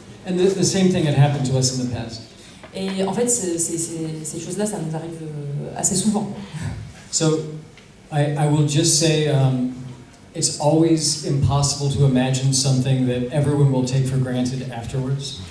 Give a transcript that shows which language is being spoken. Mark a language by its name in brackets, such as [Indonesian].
[English] And the same thing had happened to us in the past. [French] Et en fait, ces choses-là, ça nous arrive assez souvent. [English] So, I will just say, it's always impossible to imagine something that everyone will take for granted afterwards.